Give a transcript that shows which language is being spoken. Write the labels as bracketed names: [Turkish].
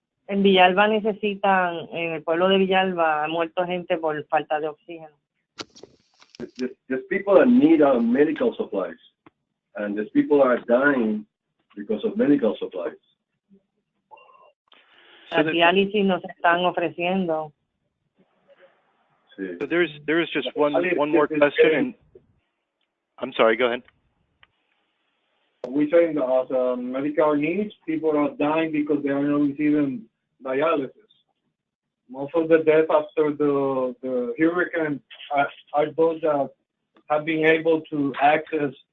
[Spanish] En Villalba necesitan, en el pueblo de Villalba ha muerto gente por falta de oxígeno. [English] There's people that need medical supplies, and there's people that are dying because of medical supplies. [Spanish] La diálisis nos están ofreciendo. [English] So there's just one more question, and I'm sorry. Go ahead. We're saying that medical needs, people are dying because they are not receiving dialysis. Most of the deaths after the hurricane are those that have been able to access